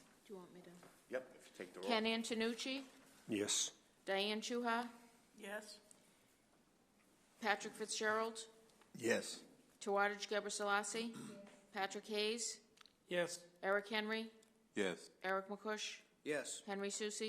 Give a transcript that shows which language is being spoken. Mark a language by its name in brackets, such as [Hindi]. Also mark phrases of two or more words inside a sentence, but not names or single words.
[English] Do you want me to? Yep, if you take the roll. Ken Antonucci, Yes. Diane Chuha, Yes. Patrick Fitzgerald, Yes. Tawadej Gebrselassie, Patrick Hayes, Yes. Eric Henry, Yes. Eric McCush, Yes. Henry Susi,